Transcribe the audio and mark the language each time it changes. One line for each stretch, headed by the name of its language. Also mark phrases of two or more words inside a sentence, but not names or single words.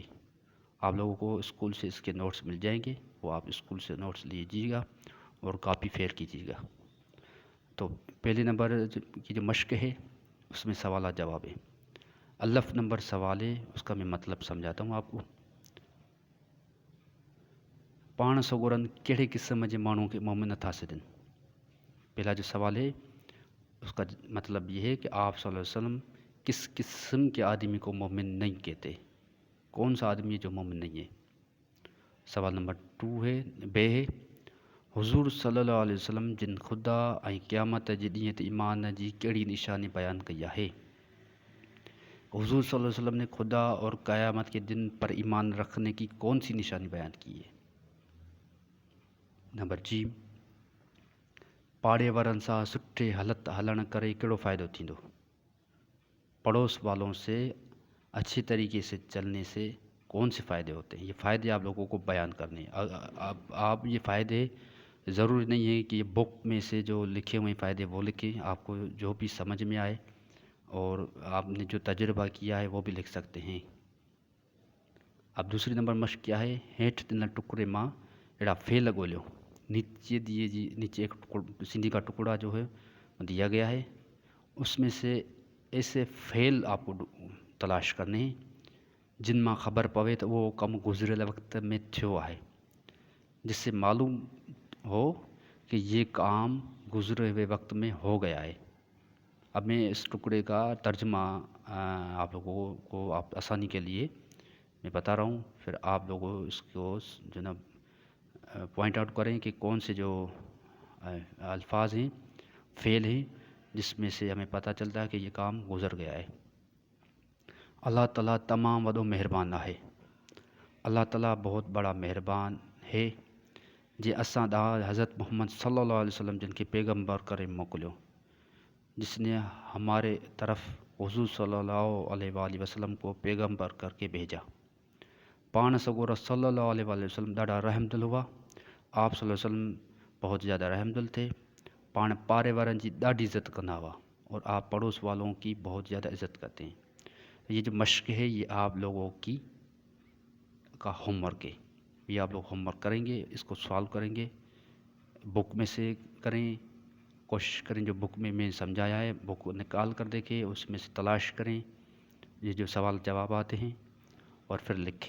Urdu: آپ لوگوں کو اسکول سے اس کے نوٹس مل جائیں گے، وہ آپ اسکول سے نوٹس لیجیے گا اور
English: copy fair
Urdu: کیجیے گا. تو پہلے نمبر کی جو مشق ہے اس میں سوال جواب ہے. الف نمبر سوال ہے، اس کا میں مطلب سمجھاتا ہوں آپ کو.
Sindhi: पाण सगोरन कहिड़े क़िस्म जे माण्हू खे मोमिन नथा सॾनि।
Urdu: پہلا جو سوال ہے اس کا مطلب یہ ہے کہ آپ
Arabic: صلى الله عليه وسلم
Urdu: کس قسم کے آدمی کو مومن نہیں کہتے، کون سا آدمی ہے جو مومن نہیں ہے. سوال نمبر 2 ہے بے ہے
Sindhi: हुज़ूर
Arabic: صلى الله عليه وسلم
Sindhi: जिन ख़ुदा ऐं क़यामत जे ॾींहं ते ईमान जी कहिड़ी निशानी बयानु कई आहे।
Urdu: حضور
Arabic: صلى الله عليه وسلم
Urdu: نے خدا اور قیامت کے دن پر ایمان رکھنے کی کون سی نشانی بیان کی ہے?
Sindhi: नंबर जी, पाड़े वारनि सां सुठे हालत हलण करे कहिड़ो फ़ाइदो थींदो?
Urdu: پڑوس والوں سے اچھے طریقے سے چلنے سے کون سے فائدے ہوتے ہیں? یہ فائدے آپ لوگوں کو بیان کرنے ہیں۔ آپ یہ فائدے ضروری نہیں ہے کہ یہ بک میں سے جو لکھے ہوئے فائدے وہ لکھیں، آپ کو جو بھی سمجھ میں آئے اور آپ نے جو تجربہ کیا ہے وہ بھی لکھ سکتے ہیں. اب دوسری نمبر مشق کیا ہے?
Sindhi: हेठ ॾिनल टुकड़े मां अहिड़ा फेल ॻोल्हियो।
Urdu: نیچے دیے جی نیچے ایک سندھی کا ٹکڑا جو ہے دیا گیا ہے، اس میں سے ایسے فعل آپ کو تلاش کرنے ہیں
Sindhi: जिन मां ख़बर पवे तो वो कम गुज़िरियल वक्त में थियो आहे,
Urdu: جس سے معلوم ہو کہ یہ کام گزرے ہوئے وقت میں ہو گیا ہے. اب میں اس ٹکڑے کا ترجمہ آپ لوگوں کو آپ آسانی کے لیے میں بتا رہا ہوں، پھر آپ لوگوں اس کو جو نہ
English: point out
Urdu: کریں کہ کون سے جو الفاظ ہیں فعل ہیں جس میں سے ہمیں پتا چلتا ہے کہ یہ کام گزر گیا ہے.
Sindhi: अल्लाह ताला तमाम वॾो मेहरबान आहे।
Urdu: اللہ تعالیٰ بہت بڑا مہربان ہے
Sindhi: जे असां ॾांहुं हज़रत मोहम्मद
Arabic: صلى الله عليه وسلم
Sindhi: जिनके पैगंबर करे मोकिलियो,
Urdu: جس نے ہمارے طرف حضور
Arabic: صلى الله عليه وسلم
Urdu: کو پیغمبر کر کے بھیجا.
Sindhi: पाण सगोर
Arabic: صلى الله عليه وسلم
Sindhi: ॾाढा रहमदिल हुआ।
Urdu: آپ
Arabic: صلى الله عليه وسلم
Urdu: بہت زیادہ رحم دل تھے.
Sindhi: पाण पारे वारनि जी ॾाढी इज़्ज़त कंदा हुआ
Urdu: اور آپ پڑوس والوں کی بہت زیادہ عزت کرتے ہیں. یہ جو مشق ہے یہ آپ لوگوں کی کا ہوم ورک ہے. یہ آپ لوگ ہوم ورک کریں گے، اس کو سالو کریں گے، بک میں سے کریں، کوشش کریں جو بک میں میں سمجھایا ہے بک کو نکال کر دیکھیں، اس میں سے تلاش کریں یہ جو سوال جواب آتے ہیں اور پھر لکھیں.